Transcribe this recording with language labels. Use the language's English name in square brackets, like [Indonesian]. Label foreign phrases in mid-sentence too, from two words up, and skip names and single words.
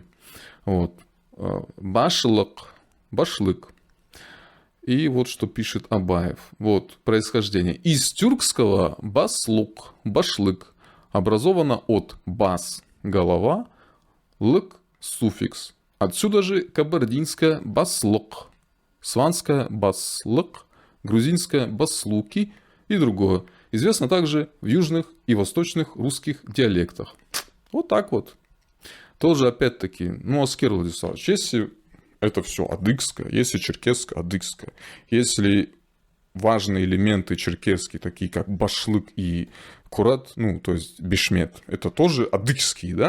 [Russian] Вот. Башылык, башлык. И вот что пишет Абаев. Вот происхождение. Из тюркского баслук, башлык, образовано от бас – голова, лык – суффикс. Отсюда же кабардинское баслук, сванское баслык, грузинское баслуки и другое. Известно также в южных и восточных русских диалектах. Вот так вот. Тоже опять-таки, ну, Аскер Владиславович, если это все адыгское, если черкесское, адыгское, если важные элементы черкесские, такие как башлык и курат, ну, то есть бешмет, это тоже адыгские, да?